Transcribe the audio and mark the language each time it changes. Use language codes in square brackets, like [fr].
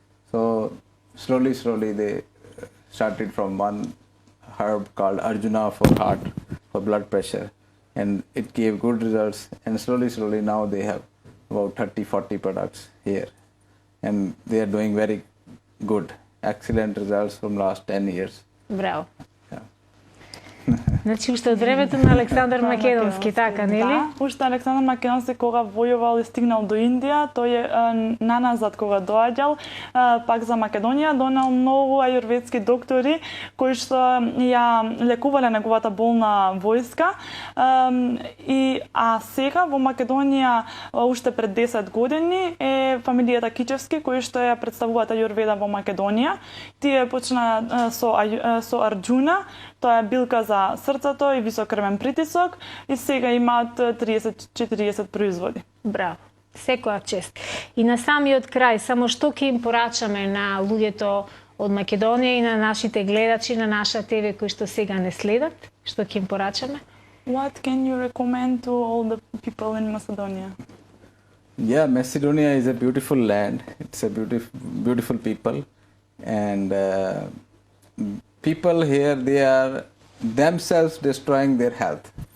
[en] So slowly they started from one herb called Arjuna for heart, for blood pressure, and it gave good results, and slowly now they have about 30-40 products here, and they are doing very good, excellent results from last 10 years. [mk] Браво. [en] Yeah. [mk] Значи уште од времето на Александар Македонски, така, нели? Да, уште Александар Македонски кога војувал и стигнал до Индија, тој е наназад кога доаѓал, пак за Македонија донел многу ајурведски доктори кои што ја лекувале неговата болна војска. А сега во Македонија уште пред 10 години е фамилијата Кичевски кои што ја представуваат ајурведа во Македонија. Тие почна со Арджуна, тоа е билка за срцето и висок крвен притисок и сега имаат 30-40 производи. Браво. Секоја чест. И на самиот крај, само што ќе им порачаме на луѓето од Македонија и на нашите гледачи на наша ТВ кои што сега не следат, што ќе им порачаме? [en] What can you recommend to all the people in Macedonia? Yeah, Macedonia is a beautiful land. It's a beautiful people, and people here, they are themselves destroying their health.